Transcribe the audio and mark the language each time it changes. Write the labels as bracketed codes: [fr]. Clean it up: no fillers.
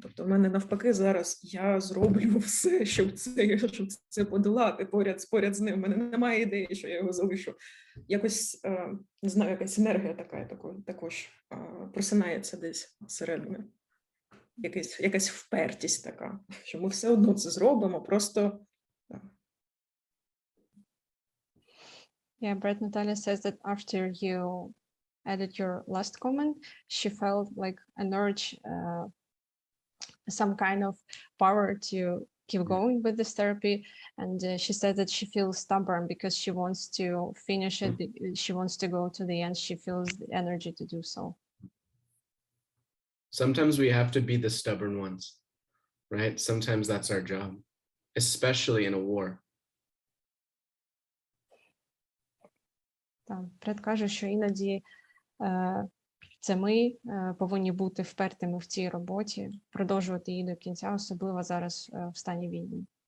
[uk] Тобто в мене навпаки зараз я зроблю все, щоб це подолати поряд з ним. У мене немає ідеї, що я його залишу. Якось, не знаю, якась енергія також просинається десь всередині. Якась впертість така, що ми все одно це зробимо, просто... [en] Yeah, Brett Natalia says that after you added your last comment, she felt like an urge, some kind of power to keep going with this therapy. And she said that she feels stubborn because she wants to finish it. She wants to go to the end. She feels the energy to do so. Sometimes we have to be the stubborn ones, right? Sometimes that's our job, especially in a war. [uk] Так, Бред каже, що іноді це ми повинні бути впертими в цій роботі, продовжувати її до кінця, особливо зараз в стані війни.